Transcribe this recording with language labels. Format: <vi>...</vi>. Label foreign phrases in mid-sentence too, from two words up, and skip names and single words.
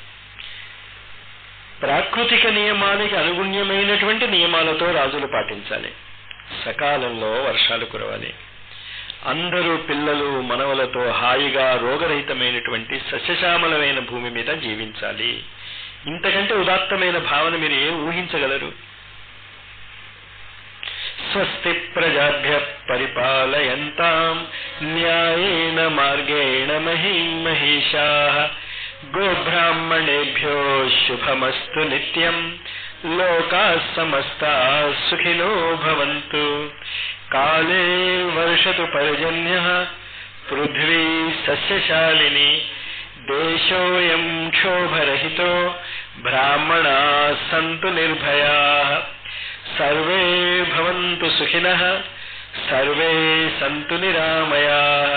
<te>ప్రాకృతిక నియమానికి అనుగుణ్యమైనటువంటి నియమాలతో రాజులు పాటించాలి. సకాలంలో వర్షాలు కురవాలి, అందరూ పిల్లలు మనవలతో హాయిగా రోగరహితమైనటువంటి సస్యశ్యామలమైన భూమి మీద జీవించాలి. ఇంతకంటే ఉదాత్తమైన భావన మీరు ఏం ఊహించగలరు?</te> <sa>స్వస్తి ప్రజాభ్య పరిపాలయంతాం న్యాయేన మార్గేణ మహీం మహిషాః గోబ్రాహ్మణేభ్యో శుభమస్తు నిత్యం లోకాః సమస్తాః సుఖినో భవంతు. కాలే వర్షతు పర్జన్యః పృథ్వీ సస్యశాలిని దేశోయం క్షోభరహితో బ్రాహ్మణాః సంతు నిర్భయాః. సర్వే భవంతు సుఖినః సర్వే సంతు నిరామయాః.</sa>